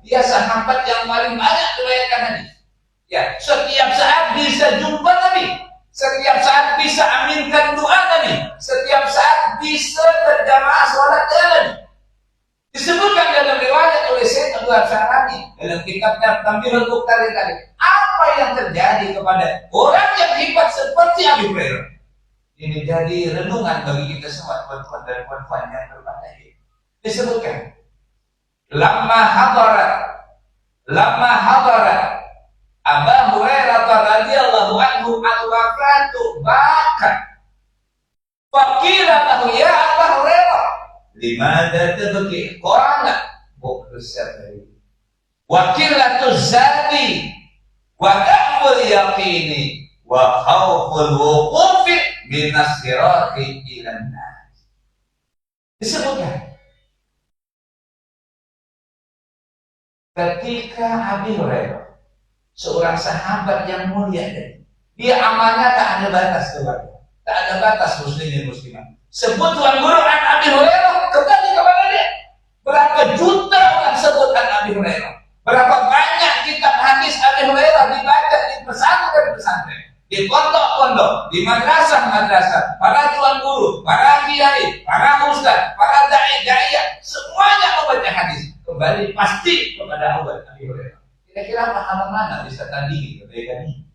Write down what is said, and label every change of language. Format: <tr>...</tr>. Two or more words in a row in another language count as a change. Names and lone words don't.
<ms>Dia sahabat yang paling banyak riwayatkan hadis. Ya, setiap saat bisa jumpa Nabi, setiap saat bisa aminkan doa Nabi, setiap saat bisa berjamaah sholat Nabi. Disebutkan dalam riwayat oleh Syekh Abu Syarani dalam kitabnya Tambihul Muqtarin tadi, apa yang terjadi kepada orang yang hebat seperti Abi Hurairah ini jadi renungan bagi kita semua tuan-tuan dan puan-puan yang berbahagia.</ms> <ar>Disebutkan لما حضرت أبا هريرة رضي الله عنه الوفاة bahkan فقيل له يا أبا هريرة لماذا تبكي قال بعد السفر وقلة الزاد وضعف اليقين وخوف الوقوف من الصراط إلى النار.</ar> <ms>Disebutkan ketika Abi Hurairah, seorang sahabat yang mulia, dia amanah tak ada batas kepada, tak ada batas muslimin muslimat. Sebut tuan guru an Abi Hurairah, kembali kepada dia. Berapa juta orang sebut an Abi Hurairah, berapa banyak kitab hadis Abi Hurairah dibaca di pesantren-pesantren, di pondok-pondok, di madrasah-madrasah, para tuan guru, para kiai, para ustaz, para dai-dai, semuanya membaca hadis. Kembali pasti kepada Abi Hurairah. Kira-kira pahala mana bisa tandingi kebaikan ini?</ms>